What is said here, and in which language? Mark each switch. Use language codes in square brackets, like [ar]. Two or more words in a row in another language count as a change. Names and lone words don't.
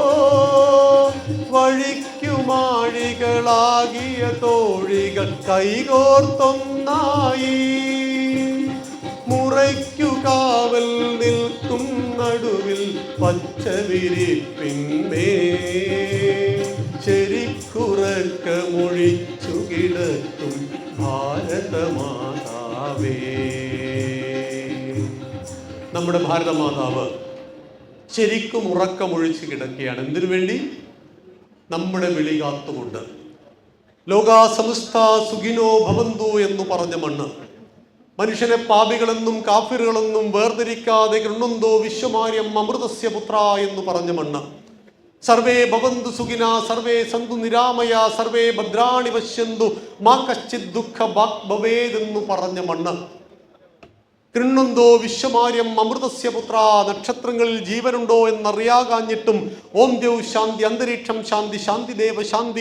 [ml] വഴിക്കുമാഴികളാകിയ തോഴികൾ കൈകോർത്തൊന്നായി മുറയ്ക്കു കാവൽ നിൽക്കും നടുവിൽ പച്ചവിരിപ്പിന്മേ ശരിക്കുറക്കമൊഴിച്ചു കിടക്കും ഭാരതമാതാവേ. നമ്മുടെ ഭാരതമാതാവ് ശരിക്കും ഉറക്കമൊഴിച്ച് കിടക്കുകയാണ്. എന്തിനു വേണ്ടി? നമ്മുടെ വിളി കാത്തുകൊണ്ട്. [sa] ലോകാ സമസ്ത സുഖിനോ ഭവന്തു [ml] എന്ന് പറഞ്ഞ മണ്ണ്, മനുഷ്യനെ പാപികളെന്നും കാഫിറുകളെന്നും വേർതിരിക്കാതെ [sa] ഗൃണ്ണന്തോ വിശ്വമാര്യം അമൃതസ്യ പുത്ര [ml] എന്ന് പറഞ്ഞ മണ്ണ്, [sa] സർവേ ഭവന്തു സുഖിന സർവേ സന്തു നിരാമയ സർവേ ഭദ്രാണി പശ്യന്തു മാ കശ്ചിത് ദുഃഖ ഭാഗ് ഭവേദ് [ml] എന്ന് പറഞ്ഞ മണ്ണ്, [sa] ഗൃണ്ണന്തോ വിശ്വമാര്യം അമൃതസ്യ പുത്ര [ml] നക്ഷത്രങ്ങളിൽ ജീവനുണ്ടോ എന്നറിയാകാഞ്ഞിട്ടും [sa] ഓം ദേവ് ശാന്തി അന്തരീക്ഷം ശാന്തി ശാന്തി ദേവ ശാന്തി